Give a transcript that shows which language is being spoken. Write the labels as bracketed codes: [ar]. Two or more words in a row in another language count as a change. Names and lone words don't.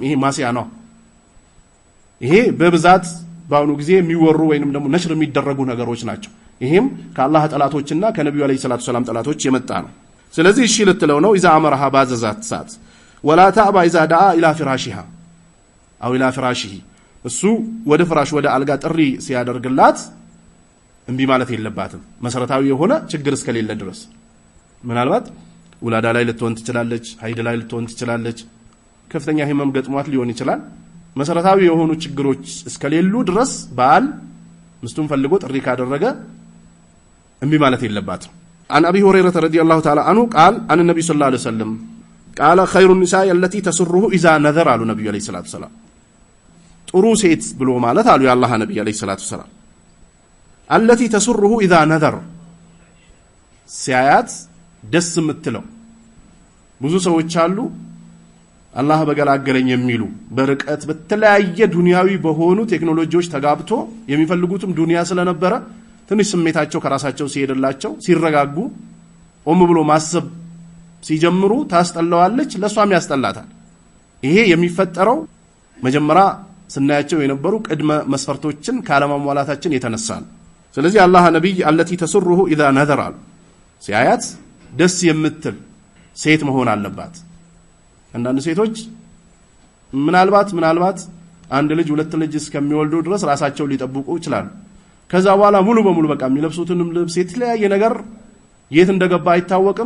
[am] ይሄ ማሲያ ነው ይሄ በብዛት ባውኑ ጊዜ የሚወሩ ወይንም ደግሞ ነሽር የሚደረጉ ነገሮች ናቸው ይሄም ከአላህ ጠላቶችና ከነብዩ [ar] عليه الصلاة السلام [am] ጠላቶች የመጣ ነው ስለዚህ እሺ ልትለው ነው [ar] اذا امرها [am] ባዘዛት ሰዓት [ar] ولا تابى اذا دعا الى فراشها او الى فراشه [am] እሱ ወደ ፍራሽ ወደ አልጋ ጥሪ ሲያደርግላት እንቢ ማለት የለባትም መሰረታዊ የሆነ ችግር እስከሌለ ድረስ ምናልባት ወላዳ ላይ ልትሆን ትችላለች ሀይድ ላይ ልትሆን ትችላለች ከፍተኛ ህመም ገጥሟት ሊሆን ይችላል መሰረታዊ የሆኑ ችግሮች እስከሌሉ ድረስ ባል ምስቱን ፈልጎ ጥሪ ካደረገ እንቢ ማለት የለባትም [ar] عن ابي هريره رضي الله تعالى عنه قال عن النبي صلى الله عليه وسلم قال خير النساء التي تسره اذا نذر على النبي عليه الصلاه والسلام [am] ጥሩ ሴት ብሎ ማለት አሉ የአላህ ነብይ [ar] عليه الصلاه والسلام التي تسره اذا نذر [am] ሲያያት ደስ የምትለው ብዙ ሰዎች አሉ አላህ በገላገለኝ የሚሉ በርቀት በተለያየ ዱንያዊ በሆኑ ቴክኖሎጂዎች ተጋብቶ የሚፈልጉትም ዱንያ ስለነበረ ትንሽ ስሜታቸው ከራሳቸው ሲሄድላቸው ሲረጋጉ ኦም ብሎ ማሰብ ሲጀምሩ ታስጠላዋለች ለሷም ያስጠላታል ይሄ የሚፈጠረው መጀመሪያ ስናያቸው የነበሩ ቅድመ መስፈርቶችን ካለማሟላታችን የተነሳ ነው። ስለዚህ አላህ ነብይ [ar] التي تسره اذا نذر [am] ሲያያት ደስ የምትል ሴት መሆን አለባት። አንዳንድ ሴቶች ምናልባት አንድ ልጅ ሁለት ልጅ እስከሚወልዱ ድረስ ራሳቸው ሊጠብቁ ይችላሉ። ከዛ በኋላ ሙሉ በሙሉ በቃ የሚለብሱትንም ልብስ የተለያየ ነገር የት እንደገባ አይታወቅም፣